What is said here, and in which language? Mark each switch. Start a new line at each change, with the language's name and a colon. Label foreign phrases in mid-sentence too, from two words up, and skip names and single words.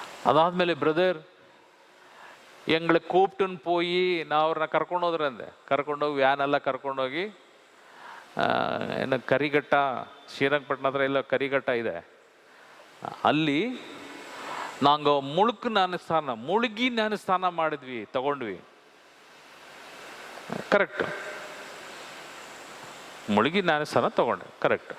Kannada: ಅದಾದ್ಮೇಲೆ ಬ್ರದರ್
Tamil: எங்களை கூப்பிட்டுன்னு போய் நான்
Kannada: ಅವ್ರನ್ನ ಕರ್ಕೊಂಡೋದ್ರಂದೆ. ಕರ್ಕೊಂಡೋಗಿ ವ್ಯಾನೆಲ್ಲ ಕರ್ಕೊಂಡೋಗಿ ಏನು ಕರಿಘಟ್ಟ, ಶ್ರೀರಂಗಪಟ್ಟಣ ಹತ್ರ ಎಲ್ಲ ಕರಿಘಟ್ಟ ಇದೆ, ಅಲ್ಲಿ ನಾಂಗೆ ಮುಳುಗಿ ಸ್ನಾನ ಮಾಡಿದ್ವಿ, ತಗೊಂಡ್ವಿ. ಕರೆಕ್ಟ್, ಮುಳುಗಿ ಸ್ನಾನ ತಗೊಂಡೆ, ಕರೆಕ್ಟ್.